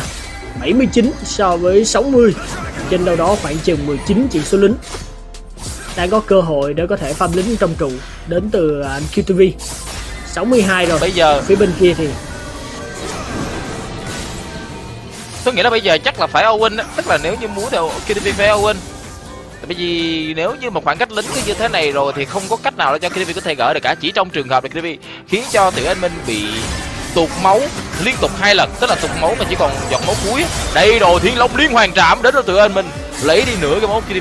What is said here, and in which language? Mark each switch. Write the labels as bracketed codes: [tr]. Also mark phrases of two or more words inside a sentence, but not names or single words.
[vi] 79 so với 60, trên đâu đó khoảng chừng 19 chỉ số lính. Đang có cơ hội để có thể farm lính trong trụ đến từ anh QTV. 62 rồi. Bây giờ phía bên kia thì tôi nghĩ là bây giờ chắc là phải [en] all win, [vi] tức là nếu như muốn thì KTV phải [en] all win. [vi] Bởi vì nếu như một khoảng cách lính như thế này rồi thì không có cách nào để cho KTV có thể gỡ được cả. Chỉ trong trường hợp là KTV khiến cho Tiểu Anh Minh bị tụt máu liên tục 2 lần, tức là tụt máu mà chỉ còn giọt máu cuối. Đây rồi, Thiên Long liên hoàn trảm đến từ Tiểu Anh Minh, lấy đi nửa cái máu KTV.